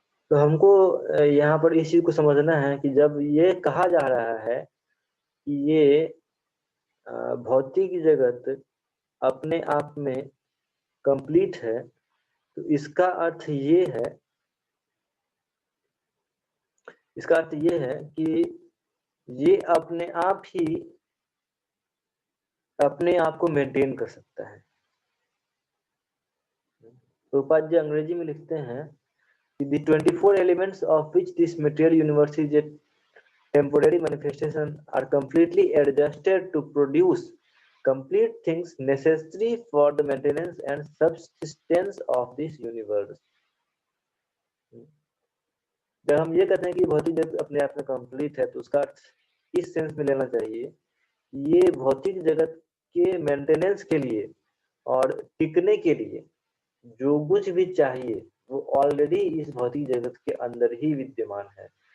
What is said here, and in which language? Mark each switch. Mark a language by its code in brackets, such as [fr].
[hi] तो हमको यहाँ पर इस चीज को समझना है कि जब ये कहा जा रहा है कि ये भौतिक जगत अपने आप में कंप्लीट है, तो इसका अर्थ ये है, इसका अर्थ ये है कि ये अपने आप ही अपने आप को मेंटेन कर सकता है। तो उपाध्याय अंग्रेजी में लिखते हैं कि [en] the 24 elements of which this material universe is a temporary manifestation are completely adjusted to produce complete things necessary for the maintenance and subsistence of this universe। [hi] जब हम ये कहते हैं कि भौतिक जगत अपने आप में कंप्लीट है तो उसका अर्थ इस सेंस में लेना चाहिए, ये भौतिक जगत के मेंटेनेंस के लिए और टिकने के लिए जो कुछ भी चाहिए वो ऑलरेडी इस भौतिक जगत के अंदर ही विद्यमान है।